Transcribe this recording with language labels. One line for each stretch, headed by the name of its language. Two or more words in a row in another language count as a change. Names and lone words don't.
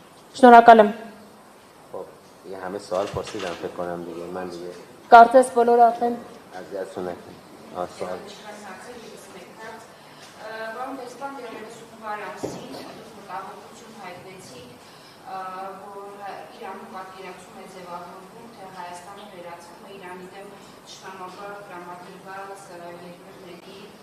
Armenian: Շնորհակալ եմ։
Persian: یه همه سوال پرسیدم فکر کنم دیگه من دیگه
Armenian: Կարծես բոլորը արդեն
Persian: اذیتتون نکنم سوال
Armenian: Որոն դեսպան դերերեսուկվար ամսին մտահոգություն հայտնեցիք, որ Իրանը պատկերացում է ձևավորվում, թե Հայաստանը վերածվում է Իրանի դեմ թշնամաբար տրամադրված երկրների